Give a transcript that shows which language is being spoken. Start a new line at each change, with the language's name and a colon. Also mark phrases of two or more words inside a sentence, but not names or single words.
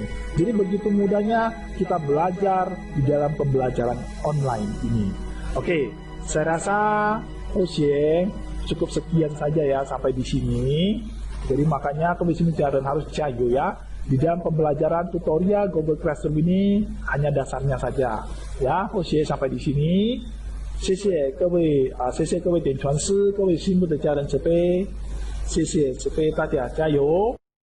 Indonesian: Jadi begitu mudahnya kita belajar di dalam pembelajaran online ini. Oke, saya rasa cukup sekian saja ya sampai di sini. Jadi makanya Komisi Pelajaran harus cayo ya. Di dalam pembelajaran tutorial Google Classroom ini hanya dasarnya saja. Ya, sampai di sini.
Chinese: 谢谢各位点传师，各位心目的家人慈悲，谢谢慈悲，大家加油。